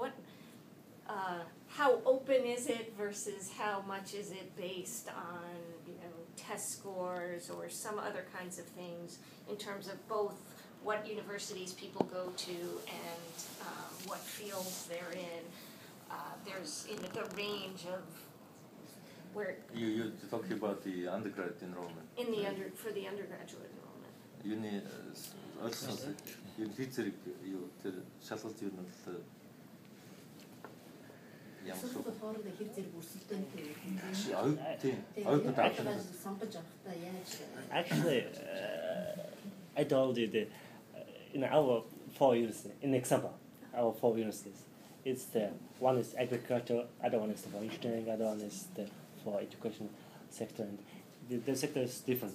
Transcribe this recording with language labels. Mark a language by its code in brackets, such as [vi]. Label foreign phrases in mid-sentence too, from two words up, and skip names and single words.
[en] How open is it versus how much is it based on test scores or some other kinds of things in terms of both what universities people go to and what fields they're in? There's the range of where You're talking about the undergrad enrollment. For the undergraduate enrollment. [mn] Сургууль хоорондоо хэр зэрэг өрсөлдөөнтэй сонгож авахдаа яаж [en] Actually, I told you in our 4 universities, in example, our 4 universities, it's one is agriculture, other one is for engineering, other one is for education sector, and the sector is different.